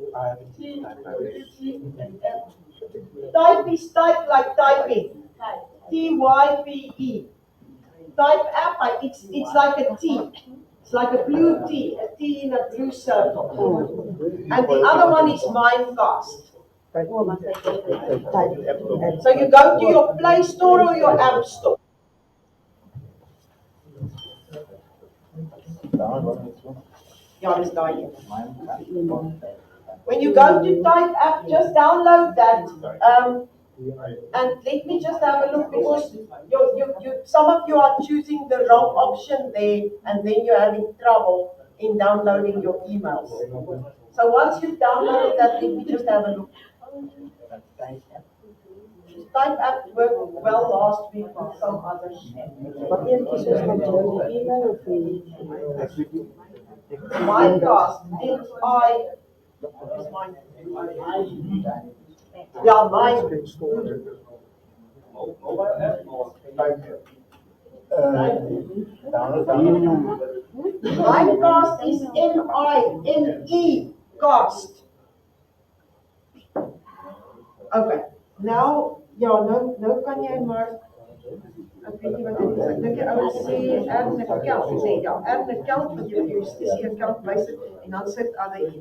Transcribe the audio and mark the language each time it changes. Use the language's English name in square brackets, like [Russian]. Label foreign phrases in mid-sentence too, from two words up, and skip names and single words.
[English] Type is type like typing, Type. Type app, it's like a T. It's like a blue T, a T in a blue circle. And the other one is Mimecast. [Afrikaans] Oh, maar sy [English] So you go to your Play Store or your App Store. [Afrikaans] Ja, dis daai een. [English] When you go to Type app, just download that. And let me just have a look because some of you are choosing the wrong option there, and then you're having trouble in downloading your emails. So once you've downloaded that, let me just have a look. Type app worked well last week with some others. [Afrikaans] Wat een kies ons van join die email of die? [English] Mimecast, is mine. Yeah, mine. Mobile app or Mimecast is M-I-N-E, cast. Okay, now, [Afrikaans] nou kan jy maar, ek weet nie wat dit is, ek dink jy ou sê, [English] add an account, [Afrikaans] sê ja, [English] add an account, [Afrikaans] want jy justisie account bysit, en dan sit [English] other email.